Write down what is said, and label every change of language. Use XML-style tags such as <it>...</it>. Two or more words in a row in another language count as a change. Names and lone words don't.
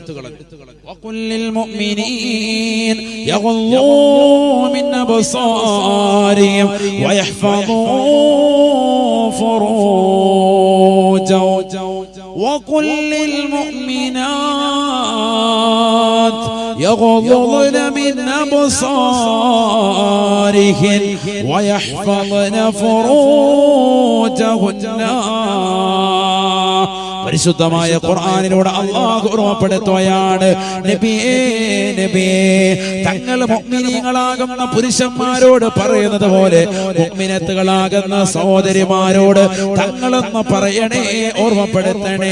<ar>وقل للمؤمنين يغضوا من أبصارهم ويحفظوا فروجهم وقل للمؤمنات يغضضن من أبصارهن ويحفظن فروجهن.</ar> <ml>പരിശുദ്ധമായ ഖുർആനിലൂടെ അല്ലാഹു ഓർമ്മപ്പെടുത്തുകയാണ്, നബിയേ നബിയേ തങ്ങൾ മുഅ്മിനീങ്ങളാകുന്ന പുരുഷന്മാരോട് പറയുന്നത് പോലെ മുഅ്മിനത്തുകളാകുന്ന സഹോദരിമാരോട് തങ്ങളെന്ന് പറയണേ, ഓർമ്മപ്പെടുത്തണേ.</ml>